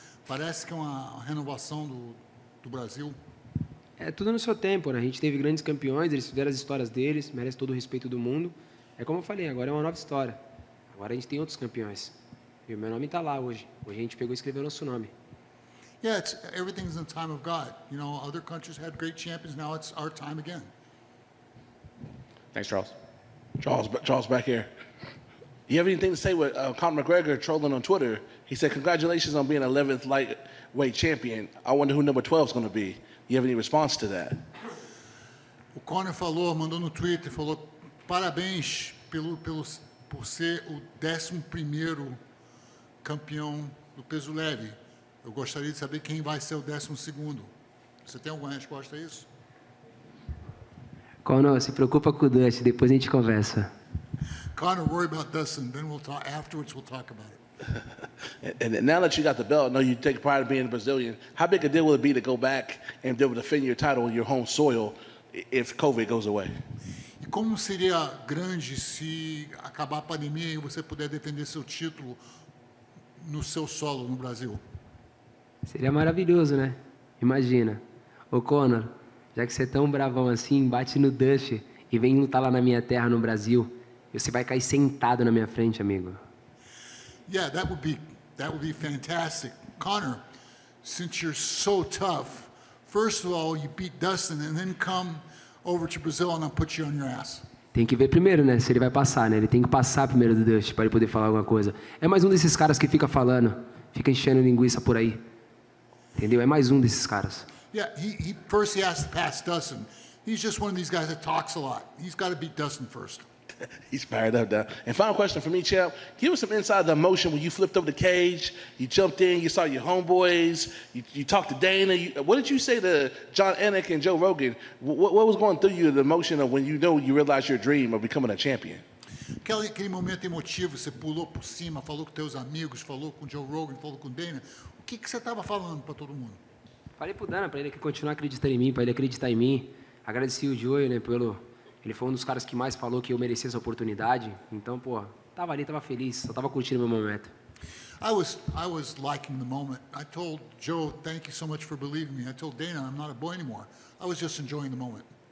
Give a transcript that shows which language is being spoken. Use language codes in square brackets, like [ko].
[pt] Parece que é uma renovação do Brasil. É tudo no seu tempo, né? A gente teve grandes campeões, eles fizeram as histórias deles, merece todo o respeito do mundo. É como eu falei, agora é uma nova história. Agora a gente tem outros campeões. E o meu nome está lá hoje. Hoje a gente pegou e escreveu nosso nome. [en] Yeah, everything's in the time of God. You know, other countries had great champions. Now it's our time again. Thanks, Charles. Charles back here. You have anything to say with Conor McGregor trolling on Twitter? He said, "Congratulations on being 11th lightweight champion. I wonder who number 12 is going to be." You have any response to that? [pt] O Conor mandou no Twitter, falou parabéns por ser o 11º campeão do peso leve. Eu gostaria de saber quem vai ser o 12º. Você tem alguma resposta a isso? Conor, se preocupa com o Dust, depois a gente conversa. [en] Conor, worry about Dustin, then we'll talk. Afterwards, we'll talk about it. And now that you got the belt, I know you take pride in being a Brazilian. How big a deal will it be to go back and be able to defend your title in your home soil if COVID goes away? [pt] E como seria grande se acabar a pandemia e você puder defender seu título no seu solo no Brasil? Seria maravilhoso, né? Imagina. Ô Conor, já que você é tão bravão assim, bate no Dust e vem lutar lá na minha terra, no Brasil. E você vai cair sentado na minha frente, amigo. [en] Yeah, that would be fantastic. Conor, since you're so tough, first of all, you beat Dustin and then come over to Brazil and I'll put you on your ass. [pt] Tem que ver primeiro, né? Se ele vai passar, né? Ele tem que passar primeiro do Dust para ele poder falar alguma coisa. É mais um desses caras que fica falando, fica enchendo linguiça por aí. Entendeu? É mais um desses caras. [en] Yeah, first he has to pass Dustin. He's just one of these guys that talks a lot. He's got to beat Dustin first. He's fired up now. And final question for me, Champ. Give us some inside the emotion when you flipped over the cage, you jumped in, you saw your homeboys, you talked to Dana. What did you say to John Anik and Joe Rogan? What was going through you, the emotion of when you realized your dream of becoming a champion? [pt] Aquele momento emotivo, você pulou por cima, falou com teus amigos, falou com Joe Rogan, falou com Dana. O que você estava falando para todo mundo? Falei pro Dana, para ele continuar acreditando em mim, para ele acreditar em mim. Agradeci o Joey, né, ele foi um dos caras que mais falou que eu merecia essa oportunidade. Então, pô, tava ali, tava feliz, só tava curtindo o meu momento. [en] I was liking the moment. I told Joe, thank you so much for believing me. I told Dana, I'm not a boy anymore. I was just enjoying the moment.